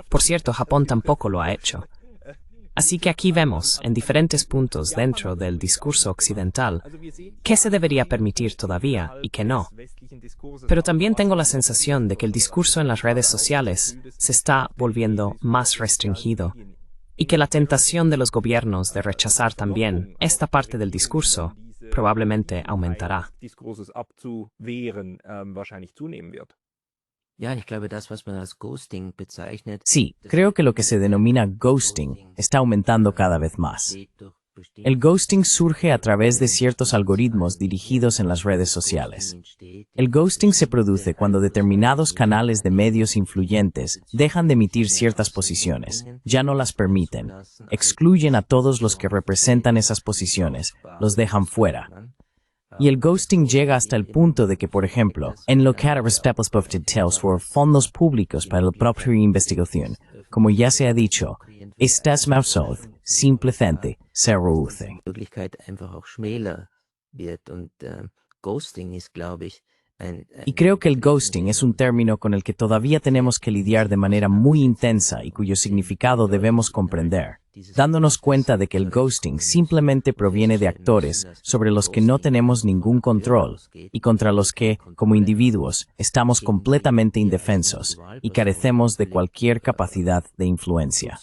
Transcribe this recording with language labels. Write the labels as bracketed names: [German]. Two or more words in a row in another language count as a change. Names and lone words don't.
[Spanish] Por cierto, Japón tampoco lo ha hecho. Así que aquí vemos, en diferentes puntos dentro del discurso occidental, qué se debería permitir todavía y qué no. Pero también tengo la sensación de que el discurso en las redes sociales se está volviendo más restringido, y que la tentación de los gobiernos de rechazar también esta parte del discurso probablemente aumentará. [German] Ja, ich glaube, das, was man als Ghosting bezeichnet, [Spanish] Sí, creo que lo que se denomina ghosting está aumentando cada vez más. El ghosting surge a través de ciertos algoritmos dirigidos en las redes sociales. El ghosting se produce cuando determinados canales de medios influyentes dejan de emitir ciertas posiciones, ya no las permiten, excluyen a todos los que representan esas posiciones, los dejan fuera. Y el ghosting llega hasta el punto de que, por ejemplo, en lo que a respecto de details por fondos públicos para la propia investigación, como ya se ha dicho, estas Microsoft simplemente se reduce. [German] Möglichkeit einfach auch schmäler wird. Und Ghosting ist, glaube ich, [Spanish] Y creo que el ghosting es un término con el que todavía tenemos que lidiar de manera muy intensa y cuyo significado debemos comprender, dándonos cuenta de que el ghosting simplemente proviene de actores sobre los que no tenemos ningún control y contra los que, como individuos, estamos completamente indefensos y carecemos de cualquier capacidad de influencia.